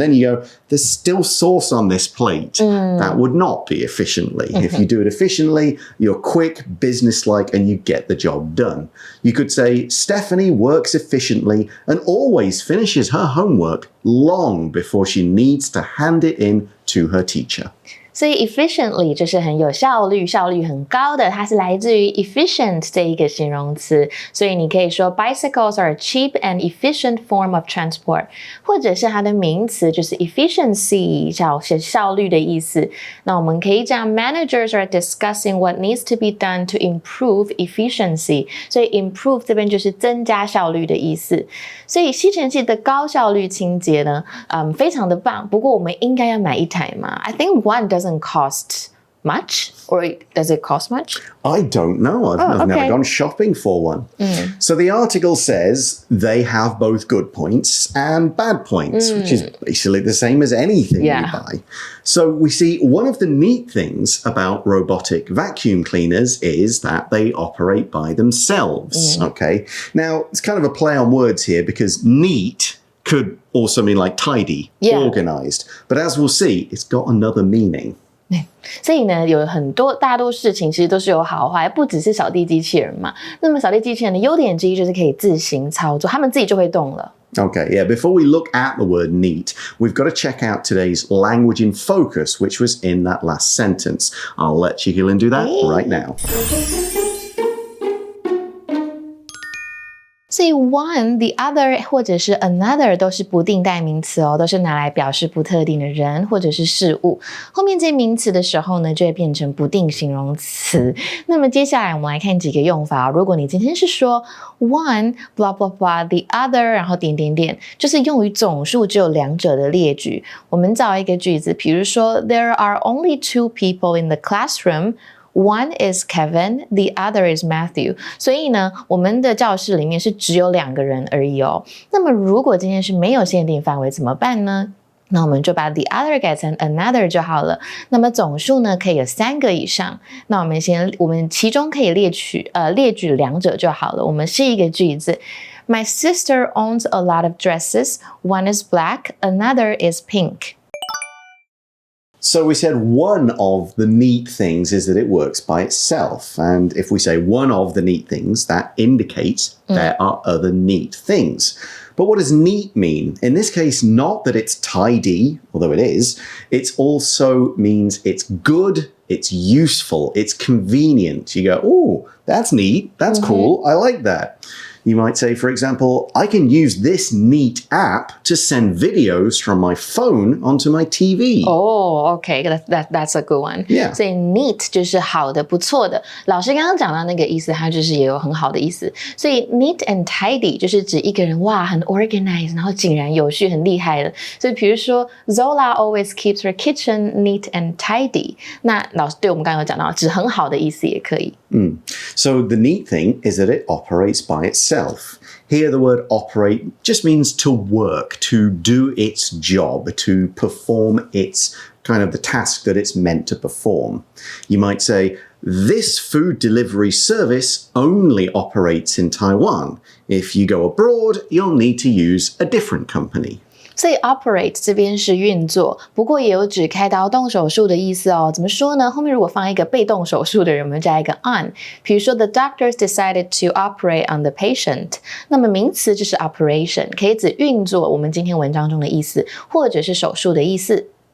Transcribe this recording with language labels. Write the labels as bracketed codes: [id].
[en] And then you go, there's still sauce on this plate. That would not be efficiently. If you do it efficiently, you're quick, businesslike, and you get the job done. You could say, Stephanie works efficiently and always finishes her homework long before she needs to hand it in to her teacher. [zh] 所以 efficiently 就是很有效率，效率很高的，它是来自于 efficient 这一个形容词，所以你可以说 [en] bicycles are a cheap and efficient form of transport， [zh] 或者是它的名词就是 efficiency， 效率的意思。那我们可以讲 [en] managers are discussing what needs to be done to improve efficiency， [zh] 所以 improve 这边就是增加效率的意思。所以吸尘器的高效率清洁呢，非常的棒。不过我们应该要买一台吗？ [en] I think one doesn't cost much, or does it cost much? I don't know. I've never gone shopping for one. So the article says they have both good points and bad points, which is basically the same as anything you buy. So we see one of the neat things about robotic vacuum cleaners is that they operate by themselves. Okay. Now, it's kind of a play on words here because neat could also mean like tidy, organized. But as we'll see, it's got another meaning. [zh] 所以呢，有很多大多事情其实都是有好坏，不只是扫地机器人嘛。那么扫地机器人的优点之一就是可以自行操作，他们自己就会动了。 [en] Okay, yeah, before we look at the word neat, we've got to check out today's language in focus, which was in that last sentence. I'll let Chigilin do that right now. [zh] 所以 one, the other 或者是 another 都是不定代名词哦，都是拿来表示不特定的人或者是事物。后面这些名词的时候呢，就会变成不定形容词。那么接下来我们来看几个用法哦。如果你今天是说 [en] one blah blah blah, the other [zh] 然后点点点，就是用于总数只有两者的列举。我们找一个句子，比如说 [en] There are only 2 people in the classroom.One is Kevin, the other is Matthew. [zh] 所以呢，我们的教室里面是只有2个人而已哦。那么如果今天是没有限定范围怎么办呢？那我们就把 the other 改成 another 就好了。那么总数呢，可以有3个以上。那我们其中可以列举2者就好了。我们试一个句子。 [en] My sister owns a lot of dresses. One is black, another is pink.So we said one of the neat things is that it works by itself. And if we say one of the neat things, that indicates there are other neat things. But what does neat mean? In this case, not that it's tidy, although it is. It also means it's good, it's useful, it's convenient. You go, oh, that's neat, that's cool, I like that. You might say, for example, I can use this neat app to send videos from my phone onto my TV. Oh, okay, that's a good one. Yeah. [zh] 所以 neat 就是好的、不错的。老师刚刚讲到那个意思，它就是也有很好的意思。所以 neat and tidy 就是指一个人哇很 organized， 然后井然有序，很厉害的。所以比如说 [en] Zola always keeps her kitchen neat and tidy。 [zh] 那老师对我们刚刚有讲到，指很好的意思也可以。 [en] So the neat thing is that it operates by itself. Here the word operate just means to work, to do its job, to perform its kind of the task that it's meant to perform. You might say, this food delivery service only operates in Taiwan. If you go abroad, you'll need to use a different company. [zh] 所以 operate 这边是运作，不过也有指开刀动手术的意思哦。怎么说呢？后面如果放一个被动手术的人，我们加一个 on。比如说 [en] the doctors decided to operate on the patient， [zh] 那么名词就是 operation， 可以指运作，我们今天文章中的意思，或者是手术的意思。